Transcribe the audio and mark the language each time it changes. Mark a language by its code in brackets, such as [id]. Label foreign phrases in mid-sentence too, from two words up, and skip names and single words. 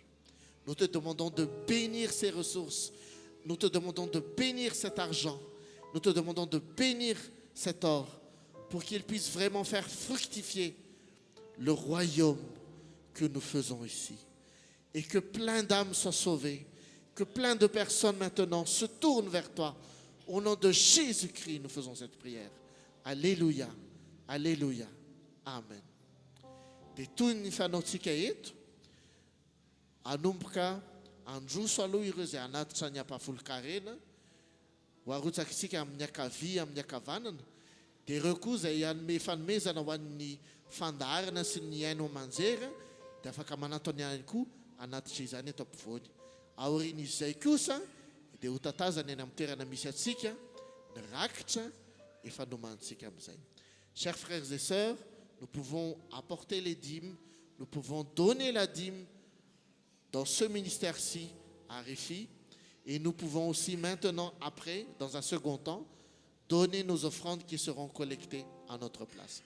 [fr] Nous te demandons de bénir ces ressources, nous te demandons de bénir cet argent, nous te demandons de bénir cet or pour qu'il puisse vraiment faire fructifier le royaume que nous faisons ici. Et que plein d'âmes soient sauvées, que plein de personnes maintenant se tournent vers toi. Au nom de Jésus-Christ, nous faisons cette prière. Alléluia, alléluia, amen. [mg] Dia toy ny fanaontsika eto, anomboka androso aloha ireo izay anatitra ny ampafolo-karena, ho arotsaka isika amin'ny ankavia, amin'ny ankavanana, dia ireo koa izay hanome fanomezana ho an'ny fandaharana sy ny haino aman-jery dia afaka manatony ihany koa anatitra izany eto ampovoany. Aoriana izay kosa dia ho tatazana eny amin'ny toerana misy atsika ny rakitra efa nomantsika amin'izay. [fr] Chers frères et sœurs, nous pouvons apporter les dîmes, nous pouvons donner la dîme dans ce ministère-ci à Réfi, et nous pouvons aussi maintenant, après, dans un second temps, donner nos offrandes qui seront collectées à notre place.